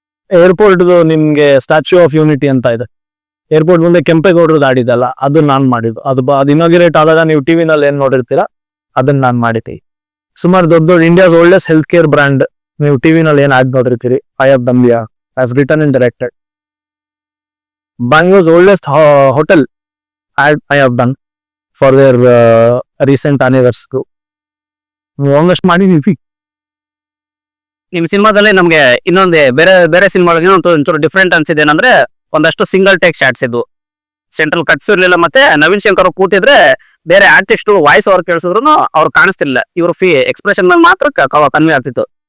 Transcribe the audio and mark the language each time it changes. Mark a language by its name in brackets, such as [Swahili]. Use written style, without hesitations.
[Kannada] Airport ನಿಮ್ಗೆ statue of unity ಅಂತ ಇದೆ, ಏರ್ಪೋರ್ಟ್ ಮುಂದೆ ಕೆಂಪೇಗೌಡರದ್ದು ಆಡಿದಲ್ಲ, ಅದು ನಾನು ಮಾಡಿದ್ದು. ಅದು ಇನಾಗ್ರೇಟ್ ಆದಾಗ ನೀವು ಟಿವಿನಲ್ಲಿ ಏನ್ ನೋಡಿರ್ತೀರಾ ಅದನ್ನ ನಾನು ಮಾಡಿದ್ದೆ. ಸುಮಾರು ದೊಡ್ಡ ದೊಡ್ಡ India's oldest health care brand ನೀವು ಟಿವಿನಲ್ಲಿ ಏನ್ add ನೋಡಿರ್ತೀರಿ, [English] I have done I have written and directed. Bangalore's oldest hotel ad I have done for their recent anniversary. [Kannada] ಒಂದಷ್ಟು ಮಾಡಿದೀವಿ. ನಿಮ್ ಸಿನಿಮಾದಲ್ಲಿ ನಮ್ಗೆ ಇನ್ನೊಂದು ಬೇರೆ ಸಿನಿಮಾಗಳಿಗೆ ಒಂಚೂರು ಡಿಫ್ರೆಂಟ್ ಅನ್ಸಿದೆ ಏನಂದ್ರೆ ಒಂದಷ್ಟು ಸಿಂಗಲ್ ಟೇಕ್ ಶಾಟ್ಸ್ ಇದ್ವು, ಸೆಂಟ್ರಲ್ ಕಟ್ಸ್ ಇರ್ಲಿಲ್ಲ. ಮತ್ತೆ ನವೀನ್ ಶಂಕರ್ ಕೂತಿದ್ರೆ ಬೇರೆ ಆರ್ಟಿಸ್ಟ್ ವಾಯ್ಸ್ ಅವ್ರು ಕೇಳಿಸಿದ್ರು ಅವ್ರು ಕಾಣಿಸ್ತಿಲ್ಲ, ಇವ್ರ ಎಕ್ಸ್ಪ್ರೆಷನ್ ಮೇಲೆ ಮಾತ್ರ ಕನ್ವೆ ಆಗ್ತಿತ್ತು.